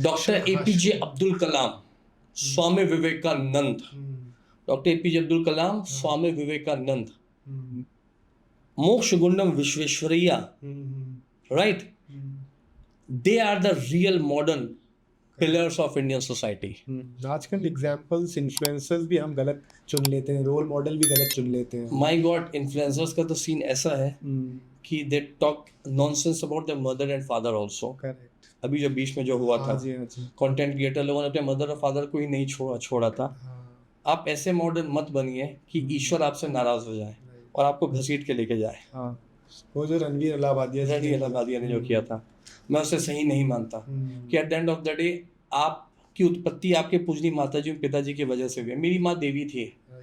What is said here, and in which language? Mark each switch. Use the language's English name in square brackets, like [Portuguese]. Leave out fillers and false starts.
[English] Dr. APJ Abdul Kalam, Swami Vivekanand. Dr. APJ Abdul Kalam, Swami Vivekanand. Moksha Gundam Vishveshwaraya. Right? They are the real modern pillars of Indian society. [Hindi] आजकल examples influencers भी हम गलत चुन लेते हैं, role model भी गलत चुन लेते हैं. [English] My God, influencers [Hindi] का तो सीन ऐसा है कि [English] they talk nonsense about their mother and father also. Correct. [Hindi] अभी जो बीच में जो हुआ था, कंटेंट क्रिएटर लोगों ने अपने मदर और फादर को ही नहीं छोड़ा था. आप ऐसे मॉडर्न मत बनिए कि ईश्वर आपसे नाराज हो जाए और आपको घसीट के लेके जाए. वो जो रणवीर अलाहाबादिया ने जो किया था, मैं उसे सही नहीं मानता कि [English] at the end of the day [Hindi] आपकी उत्पत्ति आपके पूजनी माता जी और पिताजी की वजह से हुई. मेरी माँ देवी थी.